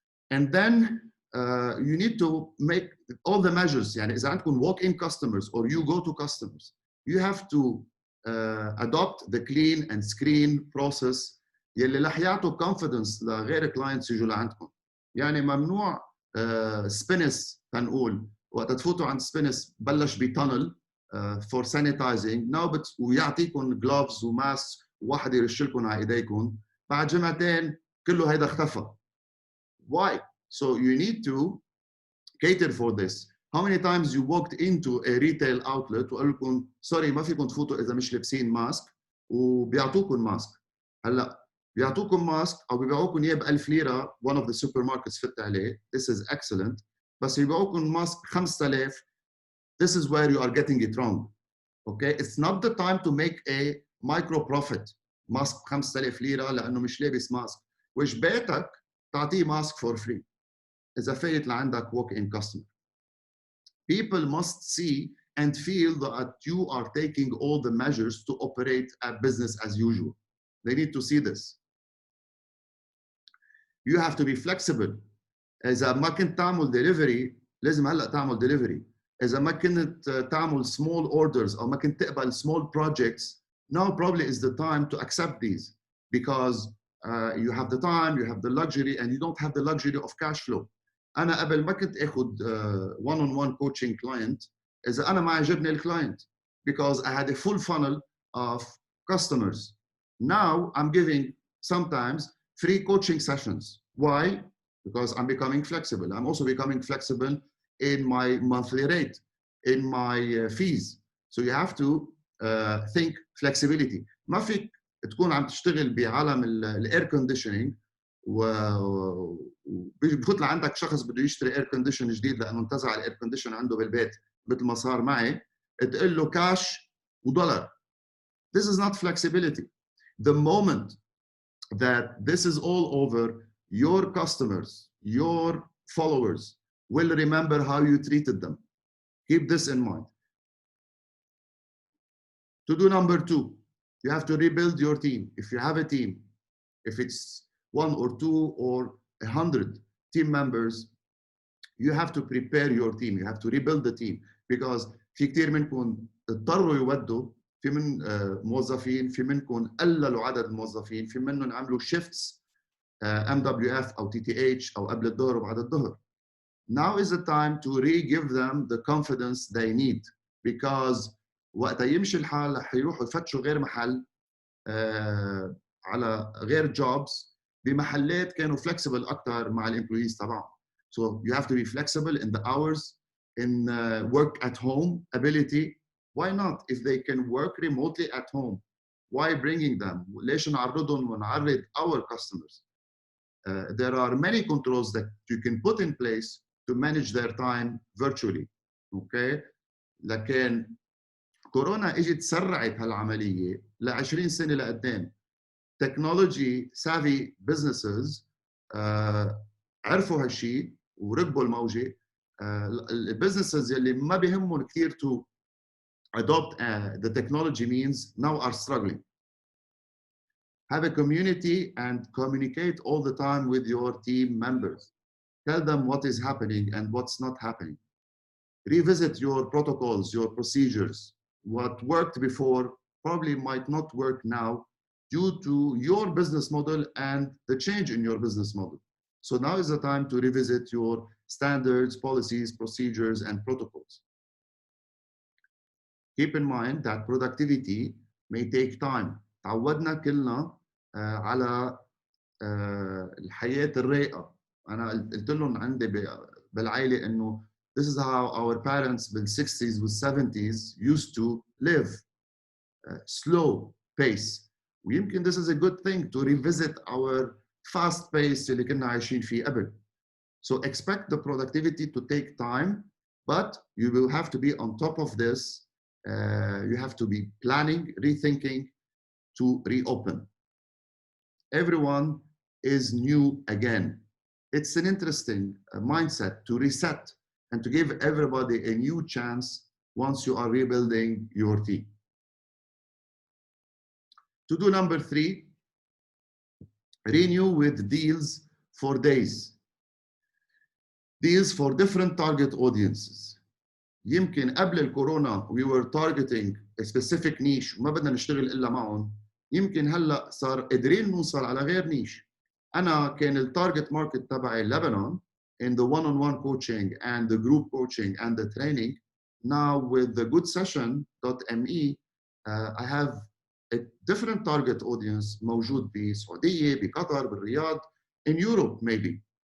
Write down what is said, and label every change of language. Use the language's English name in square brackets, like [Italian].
[English] And then you need to make all the measures. [Arabic] يعني إذا عندكم [English] walk-in customers or you go to customers, you have to adopt the clean and screen process [Arabic] يلي رح يعطوا [English] confidence [Arabic] لغير [English] clients [Arabic] يجوا لعندكم. يعني ممنوع سبينس تنقول وقت تفوتوا عند سبينس بلش بتانل [English] for sanitizing now [Arabic] ويعطيكم gloves وماسك وواحد يرش لكم على ايديكم بعد جمعتين كله هيدا اختفى. [English] Why? So you need to cater for this. How many times you walked into a retail outlet [Arabic] وقال لكم سوري ما فيكم تفوتوا اذا مش لابسين ماسك وبيعطوكم ماسك. هلا بيعطوكم ماسك او بيبيعوكم اياه ب 1000 ليره [English] one of the supermarkets [Arabic] فت عليه. [English] This is excellent. [Arabic] بس يبيعوكم ماسك 5000. [English] This is where you are getting it wrong. Okay, it's not the time to make a micro profit. [Arabic] ماسك 5000 ليره لانه مش لابس ماسك. وش بيتك تعطيه ماسك [English] for free. [Arabic] إذا فايت لعندك [English] walk-in customer. People must see and feel that you are taking all the measures to operate a business as usual. They need to see this. You have to be flexible. [Arabic] إذا ما كنت تعمل delivery لازم هلا تعمل delivery. إذا ما كنت تعمل small orders أو ما كنت تقبل [English] small projects, now probably is the time to accept these, because you have the time, you have the luxury, and you don't have the luxury of cash flow. [Arabic] أنا قبل ما كنت آخذ [English] one-on-one coaching client [Arabic] إذا أنا ما عجبني الكلاينت, [English] because I had a full funnel of customers. Now I'm giving sometimes free coaching sessions. Why? Because I'm becoming flexible. I'm also becoming flexible in my monthly rate, in my fees. So you have to think flexibility. [Arabic] ما فيك تكون عم تشتغل بعالم الاير كونديشنينج وبيفوت لعندك شخص بده يشتري اير كونديشن جديد لانه انتزع الاير كونديشن عنده بالبيت مثل ما صار معي تقول له كاش ودولار. [English] This is not flexibility. The moment that this is all over, your customers, your followers will remember how you treated them. Keep this in mind. To do number two, you have to rebuild your team. If you have a team, if it's 1 or 2 or 100 team members, you have to prepare your team. You have to rebuild the team, because [Arabic] في كتير منكم اضطروا يودوا، في من موظفين، في منكم قللوا عدد الموظفين، في منهم عملوا shifts MWF أو TTH أو قبل الظهر وبعد الظهر. [English] Now is the time to re-give them the confidence they need, because [Arabic] وقت يمشي الحال رح يروحوا يفتشوا غير محل على غير jobs بمحلات كانوا flexible أكتر مع الامبلويز تبعهم. [English] So you have to be flexible in the hours, in work at home ability. Why not? If they can work remotely at home, why bringing them? [Arabic] ليش نعرضهم ونعرض [English] our customers? There are many controls that you can put in place to manage their time virtually. Okay? [Arabic] لكن كورونا اجت سرعت هالعمليه ل 20 سنه لقدام. [English] Technology savvy businesses [Arabic] عرفوا هالشيء وركبوا الموجه. البزنسز يلي ما بيهمهم كثير [English] to adopt the technology means now are struggling. Have a community and communicate all the time with your team members. Tell them what is happening and what's not happening. Revisit your protocols, your procedures. What worked before probably might not work now due to your business model and the change in your business model. So now is the time to revisit your standards, policies, procedures, and protocols. Keep in mind that productivity may take time. [Arabic] تعودنا كلنا على الحياة الرايقة. أنا قلت لهم عندي بالعائلة إنه [English] this is how our parents [Arabic] بال60s وال70s [English] used to live. Slow pace. [Arabic] ويمكن [English] this is a good thing to revisit our fast pace [Arabic] اللي كنا عايشين فيه قبل. [English] So expect the productivity to take time, but you will have to be on top of this. You have to be planning, rethinking to reopen. Everyone is new again. It's an interesting mindset to reset and to give everybody a new chance once you are rebuilding your team. To do number 3, renew with deals for days. Deals for different target audiences. [Arabic] يمكن قبل الكورونا [English] we were targeting a specific niche [Arabic] وما بدنا نشتغل إلا معهم. يمكن هلا صار قادرين نوصل على غير نيش. أنا كان التارجت ماركت تبعي [English] Lebanon in the one-on-one coaching and the group coaching and the training. Now with the goodsession.me I have a different target audience [Arabic] موجود بالسعودية، بقطر، بالرياض, [English] in Europe maybe.